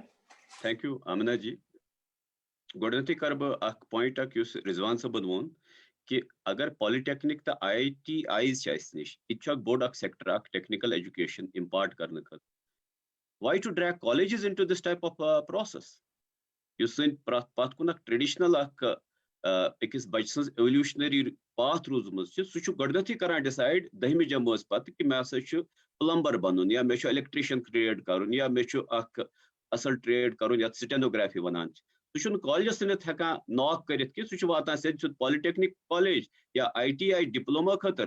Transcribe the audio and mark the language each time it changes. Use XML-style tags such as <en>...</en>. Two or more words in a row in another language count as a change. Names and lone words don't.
<en>Thank you, Amina ji.</en> <ks>گۄڈٕنیٚتھٕے کَرٕ بہٕ اکھ پویِنٹ اکھ یُس رِضوان صٲبن ووٚن کہِ اگر پالِٹیکنِک تہٕ IITIs چھِ اَسہِ نِش یہِ تہِ چھُ اکھ بوٚڑ اکھ سیکٹر اکھ</ks> <en>technical education</en> <ks>اِمپارٹ کرنہٕ خٲطرٕ</ks> <en>why to drag colleges into this type of process</en> <ks>یُس سٲنۍ پتھ کُن اکھ ٹریڈِشنل اکھ أکِس بچہِ سٕنٛز</ks> <en>evolutionary path</en> <ks>روٗزمٕژ چھِ سُہ چھُ گۄڈٕنیٚتھٕے کران ڈِسایڈ 10مہِ جمٲژ پتہٕ کہِ مےٚ ہسا چھُ پلمبر بنُن یا مےٚ چھُ</ks> <en>electrician trade</en> <ks>کرُن یا مےٚ چھُ اکھ اصل ٹریڈ کرُن یتھ سٹینوگرافی ونان چھِ سُہ چھُنہٕ کالجس سۭتۍ ہٮ۪کان ناک کٔرِتھ کہِ سُہ چھُ واتان سیٚود</ks> <en>polytechnic college</en> <ks>یا ITI ڈپلوما خٲطرٕ</ks>